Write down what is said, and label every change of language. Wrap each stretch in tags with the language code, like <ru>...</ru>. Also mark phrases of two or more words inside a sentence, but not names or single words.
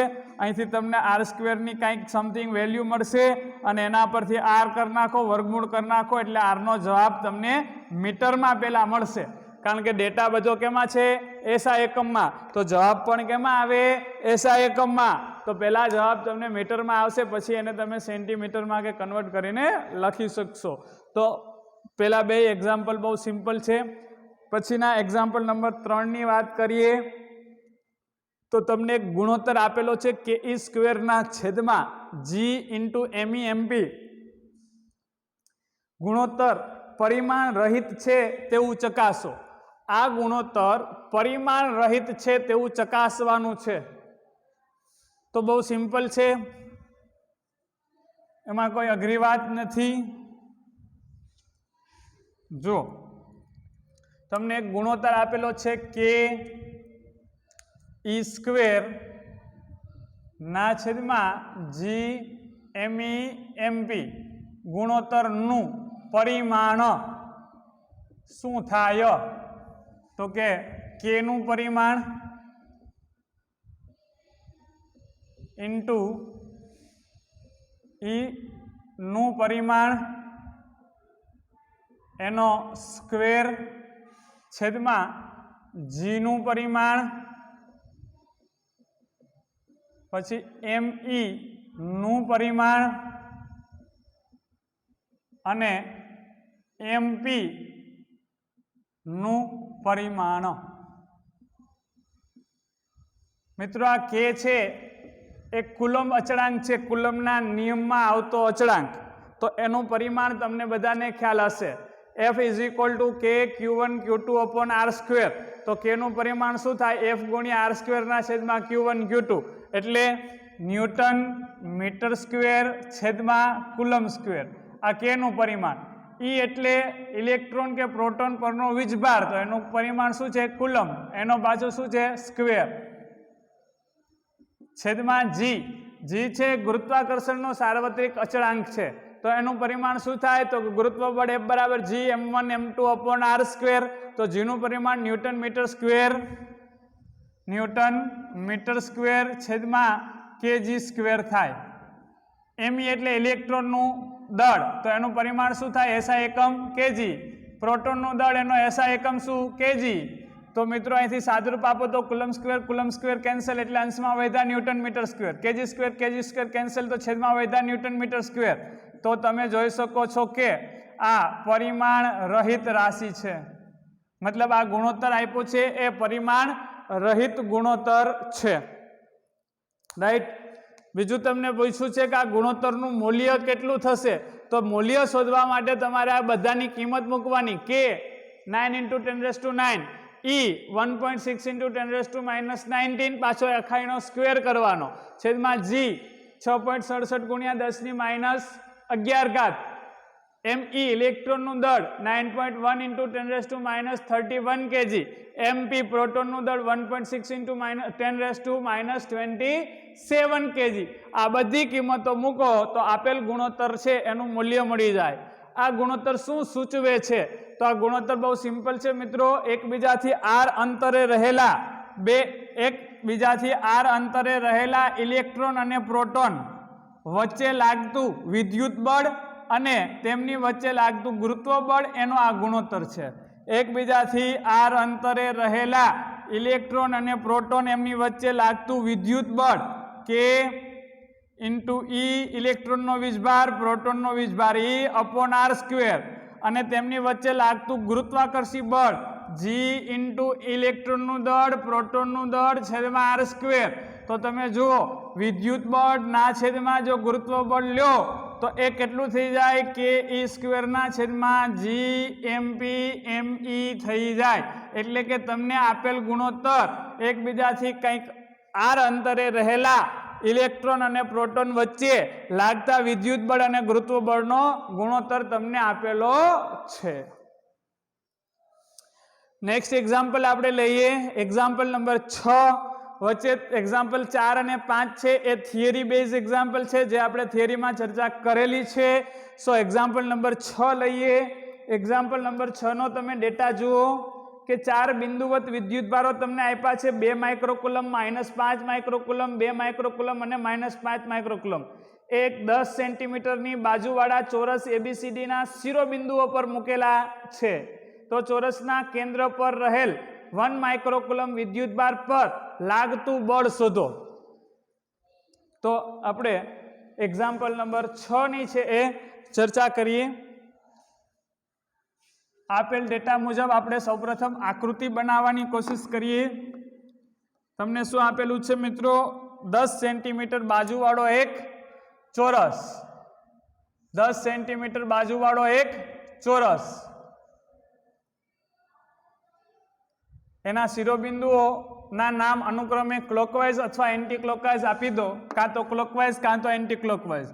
<gu>અહીંથી તમને R² ની કંઈક સમથિંગ વેલ્યુ મળશે અને એના પરથી R કરી નાખો, વર્ગમૂળ કરી નાખો, એટલે R નો જવાબ તમને મીટરમાં પહેલાં મળશે. કારણ કે ડેટા બધો કેમાં છે? SI એકમમાં. તો જવાબ પણ કેમાં આવે? SI એકમમાં. તો પહેલાં જવાબ તમને મીટરમાં આવશે, પછી એને તમે સેન્ટીમીટરમાં કે કન્વર્ટ કરીને લખી શકશો.</gu> <hi>તો तो पहला बे एक्जाम्पल बहुत सिंपल है।</hi> <gu>પછીના એક્ઝામ્પલ નંબર 3 ની વાત કરીએ તો તમને એક ગુણોત્તર આપેલો છે કે ઈ સ્ક્વેર ના છેદમા જી ઇન્ટુ એમી એમપી ગુણોત્તર પરિમાણ રહિત છે તેવું ચકાસો। આ ગુણોત્તર પરિમાણ રહિત છે તેવું ચકાસવાનું છે। તો બહુત સિંપલ છે, એમાં કોઈ અઘરી વાત નથી। જો તમને એક ગુણોત્તર આપેલો છે કે ઈ સ્ક્વેર ના છેદમા જી એમી એમપી ગુણોત્તર નુ પરિમાણ શું થાય તો કે નુ પરિમાણ ઇન્ટુ ઈ નુ પરિમાણ એનો સ્ક્વેર છેદમા જી નુ પરિમાણ પછી એમ ઈ નુ પરિમાણ અને એમ પી નુ પરિમાણ। મિત્રો આ કે છે એક કૂલમ અચળાંક છે, કૂલમના નિયમમાં આવતો અચળાંક। તો એનુ પરિમાણ તમને બધાને ખ્યાલ હશે।</gu> <en>F is equal to K Q1 Q2 upon R square.</en> <gu>તો કે નુ પરિમાણ શું થાય F ગુણ્યા R સ્ક્વેર ના છેદમા Q1 Q2 એટલે ન્યૂટન મીટર સ્ક્વેર છેદમા કૂલમ સ્ક્વેર। આ કે નુ પરિમાણ। ઈ એટલે ઇલેક્ટ્રોન કે પ્રોટોન પરનો વીજભાર। તો એનુ પરિમાણ શું છે કૂલમ, એનો બાજુ શું છે સ્ક્વેર છેદમા જી। જી છે ગુરુત્વાકર્ષણનો સાર્વત્રિક અચળાંક છે। તો એનુ પરિમાણ શું થાય તો ગુરુત્વ બળ F બરાબર જી m1 m2</gu> <en>upon R square.</en> <gu>તો જી નુ પરિમાણ ન્યૂટન મીટર સ્ક્વેર છેદમા kg સ્ક્વેર થાય। એમ એટલે ઇલેક્ટ્રોન નુ દળ। તો એનુ પરિમાણ શું થાય SI એકમ kg। પ્રોટોન નુ દળ એનો SI એકમ શું kg। તો મિત્રો અહીંથી સાદુરૂપ આપો તો કૂલમ સ્ક્વેર કેન્સલ એટલે અંશમાં વધ્યા ન્યૂટન મીટર સ્ક્વેર kg સ્ક્વેર કેન્સલ તો છેદમાં વધ્યા ન્યૂટન મીટર સ્ક્વેર। તો તમે જોઈ શકો છો કે આ પરિમાણ રહિત રાશિ છે। મતલબ આ ગુણોત્તર આપ્યો છે એ પરિમાણ રહિત ગુણોત્તર છે। રાઇટ। બીજું તમને પૂછ્યું છે કે આ ગુણોત્તરનું મૂલ્ય કેટલું થશે। તો મૂલ્ય શોધવા માટે તમારે આ બધાની કિંમત મૂકવાની કે 9 × 10⁹ ई 1.6 × 10⁻19 પાછો અખાઈનો સ્ક્વેર કરવાનો છેદમાં જી 6.67 × 10⁻11 એમ ઈ ઇલેક્ટ્રોન નુ દળ 9.1 × 10⁻31 kg એમ પી પ્રોટોન નુ દળ 1.6 × 10⁻27 kg। આ બધી કિંમતો મૂકો તો આપેલ ગુણોત્તર છે એનુ મૂલ્ય મળી જાય। આ ગુણોત્તર શું સૂચવે છે તો આ ગુણોત્તર બહુત સિંપલ છે મિત્રો। એકબીજાથી આર અંતરે રહેલા આર અંતરે રહેલા ઇલેક્ટ્રોન અને પ્રોટોન વચ્ચે લાગતું વિદ્યુત બળ અને તેમની વચ્ચે લાગતું ગુરુત્વ બળ એનો આ ગુણોત્તર છે। એકબીજાથી આર અંતરે રહેલા ઇલેક્ટ્રોન અને પ્રોટોન એમની વચ્ચે લાગતું વિદ્યુત બળ કે ઇન્ટુ ઈ ઇલેક્ટ્રોન નો વીજભાર પ્રોટોન નો વીજભાર ઈ</gu> <en>upon R square</en> <gu>અને તેમની વચ્ચે લાગતું ગુરુત્વાકર્ષી બળ જી ઇન્ટુ ઇલેક્ટ્રોન નુ દળ પ્રોટોન નુ દળ છેદમાં આર સ્ક્વેર। તો તમે જુઓ વિદ્યુત બળ ના છેદમાં જો ગુરુત્વ બળ લ્યો તો એ કેટલું થઈ જાય કે ઈ સ્ક્વેર ના છેદમાં જી એમ પી એમ ઈ થઈ જાય। એટલે કે તમને આપેલ ગુણોત્તર એકબીજાથી કંઈક આર અંતરે રહેલા ઇલેક્ટ્રોન અને પ્રોટોન વચ્ચે લાગતા વિદ્યુત બળ અને ગુરુત્વ બળનો ગુણોત્તર તમને આપેલો છે। નેક્સ્ટ એક્ઝામ્પલ આપણે લઈએ। એક્ઝામ્પલ નંબર 6 વચ્ચે એક્ઝામ્પલ 4 અને 5 છે એ થિયરી બેઝ એક્ઝામ્પલ છે જે આપણે થિયરીમાં ચર્ચા કરેલી છે। સો એક્ઝામ્પલ નંબર 6 લઈએ। એક્ઝામ્પલ નંબર 6 નો તમે ડેટા જુઓ કે 4 બિંદુવત વિદ્યુતભારો તમને આપ્યા છે 2 માઇક્રોકુલમ -5 માઇક્રોકુલમ 2 માઇક્રોકુલમ અને -5 માઇક્રોકુલમ। એક 10 સેન્ટીમીટરની બાજુવાળા ચોરસ ABCDના શિરોબિંદુઓ પર મૂકેલા છે। તો ચોરસના કેન્દ્ર પર રહેલ 1 માઇક્રોકુલમ વિદ્યુતભાર પર લાગતુ બળ શોધો। તો આપણે એક્ઝામ્પલ નંબર 6 ની છે એ ચર્ચા કરીએ। આપેલ ડેટા મુજબ આપણે સૌપ્રથમ આકૃતિ બનાવવાની કોશિશ કરીએ। તમને શું આપેલું છે મિત્રો? 10 સેન્ટીમીટર બાજુવાળો એક ચોરસ, 10 સેન્ટીમીટર બાજુવાળો એક ચોરસ, એના શિરોબિંદુઓના નામ અનુક્રમે ક્લોકવાઇઝ અથવા એન્ટી ક્લોકવાઇઝ આપી દો, કાં તો ક્લોકવાઇઝ કાં તો એન્ટી ક્લોકવાઇઝ।</gu>